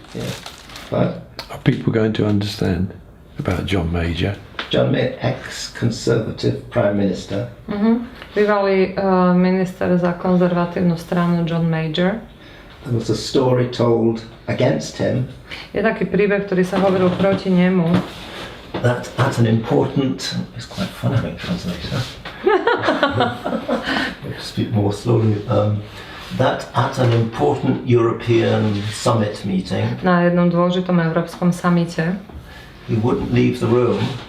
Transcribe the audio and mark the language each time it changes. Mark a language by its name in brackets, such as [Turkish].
[English] yeah, but Are people going to understand about John Major? John Major, ex-conservative prime minister. [Slovak] Bývalý minister za konzervatívnu stranu John Major. [English] There was a story told against him. [Slovak] Je taký príbeh, ktorý sa hovoril proti nemu. [English] That at an important, it's quite funny translator. Speak more slowly. That at an important European summit meeting. [Slovak] Na jednom dôležitom európskom samite. [English] He wouldn't leave the room.